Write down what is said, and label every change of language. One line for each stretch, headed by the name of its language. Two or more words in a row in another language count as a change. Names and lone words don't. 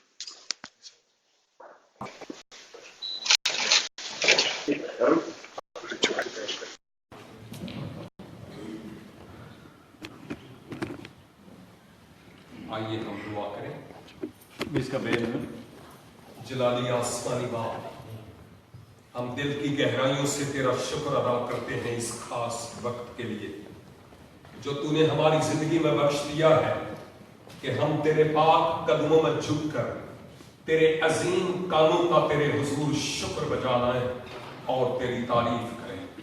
Urdu: آئیے ہم دعا کریں.
Swedish: Vi ska be nu.
Urdu: جلالی آسمانی باپ، ہم دل کی گہرائیوں سے تیرا شکر ادا کرتے ہیں اس خاص وقت کے لیے جو تو نے ہماری زندگی میں بخش دیا ہے کہ ہم تیرے پاک قدموں میں جھک کر تیرے عظیم قانون کا تیرے حضور شکر بجا لائیں اور تیری تعریف کریں.